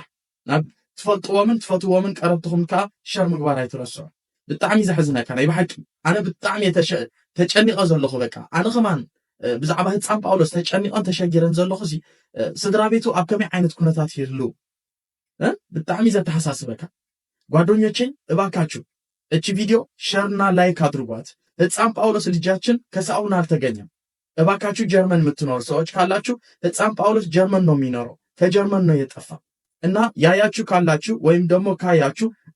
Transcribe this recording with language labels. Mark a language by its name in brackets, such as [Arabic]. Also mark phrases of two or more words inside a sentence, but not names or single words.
[Tigrinya] ናብ ትፈልጥዎምን ትፈትዎምን ቀረብትኹም ከዓ ሸር ምግባር ኣይትረስዑ ብጣዕሚ ዘሕዝነካ ናይ ብሓቂ ኣነ ብጣዕሚ ተጨኒቐ ዘለኹ በቃ ኣነ ኸማን ብዛዕባ ህፃን ጳውሎስ ተጨኒቐን ተሸጊረን ዘለኹ ሲ ስድራ ቤቱ ኣብ ከመይ ዓይነት ኩነታት ይህሉ ብጣዕሚ ዘተሓሳስበካ [Amharic] ጓደኞቼ እባካችሁ እቺ ቪዲዮ ሸርና ላይክ አድርጓት ህፃን ጳውሎስ ልጃችን ከሳውና አልተገኘም እባካችሁ ጀርመን የምትኖሩ ሰዎች ካላችሁ ህፃን ጳውሎስ ጀርመን ነው የሚኖረው ከጀርመን ነው የጠፋ እና ያያችሁ ካላችሁ ወይም ደግሞ ካያችሁ